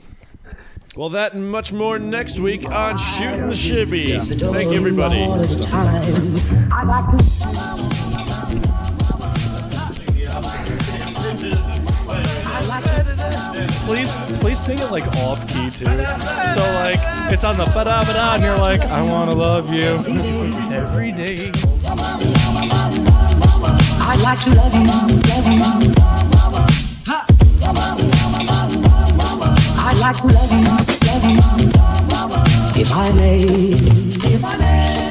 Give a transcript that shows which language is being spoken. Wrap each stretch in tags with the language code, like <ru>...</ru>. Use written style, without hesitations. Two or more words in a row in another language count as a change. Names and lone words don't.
<en>Well, that and much more next week on Shootin the Shibby. Thank you, everybody. Please sing it like off key too. So like it's on the ba-da ba-da and you're like, I wanna love you Every day. I'd like to love you, love you. I'd like to love you, love you. If I may, if I may.</en>